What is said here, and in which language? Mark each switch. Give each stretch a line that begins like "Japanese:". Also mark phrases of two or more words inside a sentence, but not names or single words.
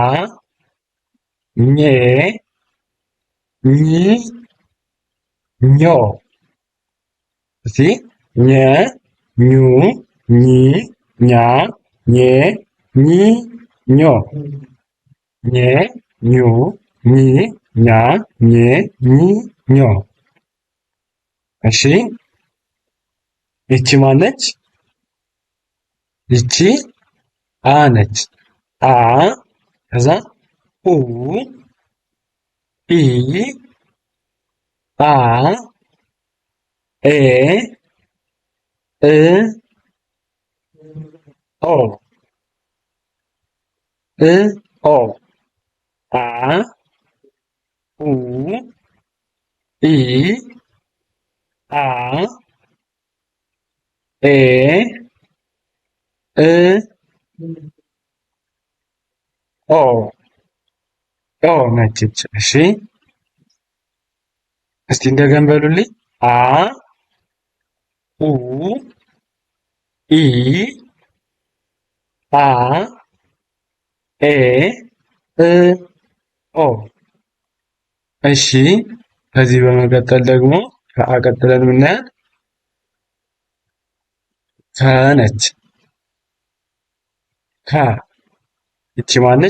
Amharic: ኜ፣ ኚ፣ ኞ። እስቲ ኘ፣ ኙ፣ ኚ፣ ኛ፣ ኜ፣ ኚ፣ ኞ። ኘ፣ ኙ፣ ኚ፣ ኛ፣ ኜ፣ ኚ፣ ኞ። እሺ ይቺ ማነች? ይቺ አ ነች። አ ከዛ ኡ፣ ኢ፣ አ፣ ኤ፣ እ፣ ኦ። እ፣ ኦ። አ፣ ኡ፣ ኢ፣ አ፣ ኤ፣ እ፣ ኦ። ኦ ነች። እሺ እስቲ እንደገና በሉልኝ። አ፣ ኡ፣ ኢ፣ አ፣ ኤ፣ እ፣ ኦ። እሺ ከዚህ በመቀጠል ደግሞ ከአ ቀጥለን የምናያት ከ ነች። ከ ይቺ ማነች?